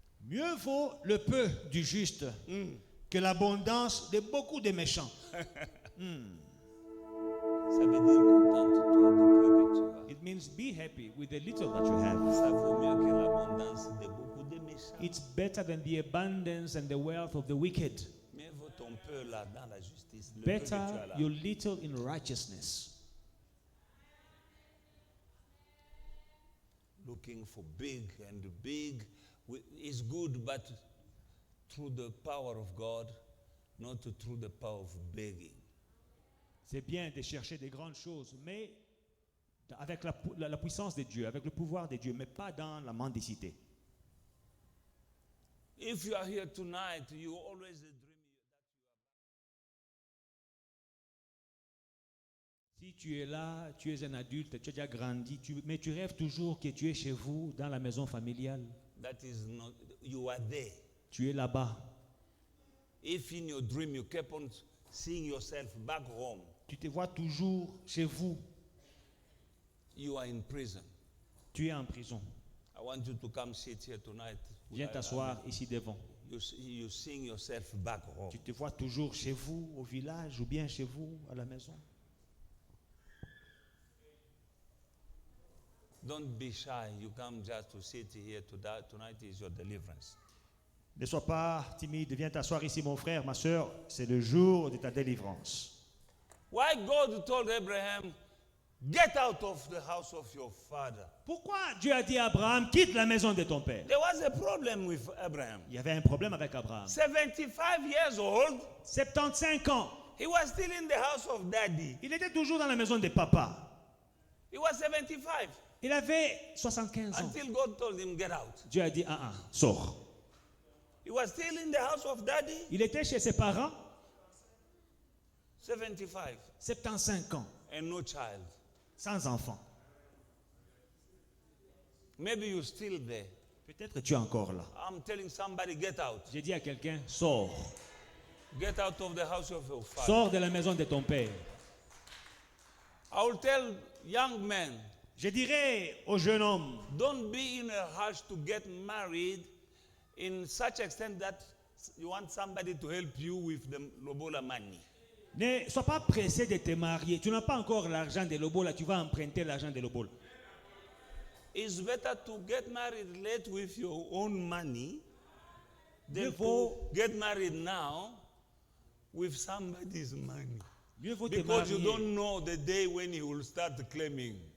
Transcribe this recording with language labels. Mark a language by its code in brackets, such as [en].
[fr] mieux vaut le peu du juste que l'abondance de beaucoup de méchants. Ça veut dire contente-toi du peu que tu as. [en] It means be happy with the little that you have. [fr] Ça vaut mieux que l'abondance de beaucoup de méchants. [en] It's better than the abundance and the wealth of the wicked. [fr] Mieux vaut ton peu là dans la justice. Le peu que tu [en] Better [fr] as là. [en] your little in righteousness. Looking for big, and big is good, but through the power of God, not through the power of begging. [fr] C'est bien de chercher des grandes choses, mais avec la puissance de Dieu, avec le pouvoir de Dieu, mais pas dans la mendicité. [en] If you are here tonight, you always dream. [fr] Si tu es là, tu es un adulte, tu as déjà grandi, mais tu rêves toujours que tu es chez vous, dans la maison familiale. [en] That is not, you are there. [fr] Tu es là-bas. [en] If in your dream you keep on seeing yourself back home, [fr] Tu te vois toujours chez vous. [en] you are in prison. [fr] Tu es en prison. [en] I want you to come sit here tonight. [fr] Viens t'asseoir ici devant. [en] You seeing yourself back home. [fr] Tu te vois toujours chez vous, au village, ou bien chez vous, à la maison. [en] Don't be shy. You come just to sit here tonight is your deliverance. [fr] Ne sois pas timide, viens t'asseoir ici, mon frère, ma soeur. C'est le jour de ta délivrance. [en] Why God told Abraham, get out of the house of your father. [fr] Pourquoi Dieu a dit à Abraham, quitte la maison de ton père? [en] There was a problem with Abraham. [fr] Il y avait un problème avec Abraham. [en] 75 years old, [fr] 75 ans, [en] He was still in the house of daddy. [fr] Il était toujours dans la maison de papa. [en] He was 75 [fr] Il avait 75 ans. [en] until God told him, get out. [fr] Dieu a dit, sors. [en] He was still in the house of daddy, [fr] Il était chez ses parents, [en] 75, [fr] 75 ans, [en] and no child. [fr] sans enfant. [en] Maybe you're still there. [fr] Peut-être que tu es encore là. [en] I'm telling somebody, get out. [fr] J'ai dit à quelqu'un, sors. [en] Get out of the house of your father. [fr] Sors de la maison de ton père. [en] I will tell young men, [fr] Je dirais aux jeunes hommes, [en] don't be in a rush to get married in such extent that you want somebody to help you with the lobola money. [fr] ne sois pas pressé de te marier. Tu n'as pas encore l'argent de Lobola, tu vas emprunter l'argent de Lobola. [en] It's better to get married late with your own money [fr] Mieux [en] than to [fr] vaut- [en] get married now with somebody's money. [fr] Mieux vaut te [en] Because you [fr] marier. [en] don't know the day when he will start claiming.